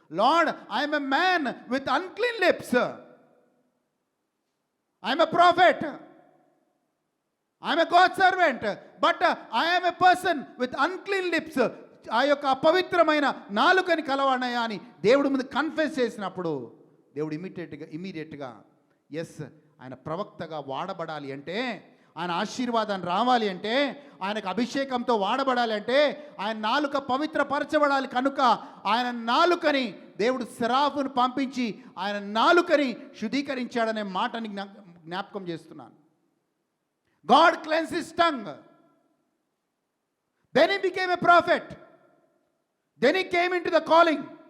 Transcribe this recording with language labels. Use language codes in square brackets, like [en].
[en] Lord, I'm a man with unclean lips. I'm a prophet, I'm a God servant, but I am a person with unclean lips. [te] ఆ యొక్క అపవిత్రమైన నాలుకని కలవాడనయ్యా అని దేవుడి ముందు confess చేసినప్పుడు దేవుడు ఇమీడియట్గా ఎస్, ఆయన ప్రవక్తగా వాడబడాలి అంటే, ఆయన ఆశీర్వాదాన్ని రావాలి అంటే, ఆయనకు అభిషేకంతో వాడబడాలి అంటే ఆయన నాలుక పవిత్రపరచబడాలి. కనుక ఆయన నాలుకని దేవుడు సెరాఫును పంపించి ఆయన నాలుకని శుద్ధీకరించాడనే మాటని జ్ఞాపకం చేస్తున్నాను. [en] God cleansed his tongue. Then he became a prophet. Then he came into the calling.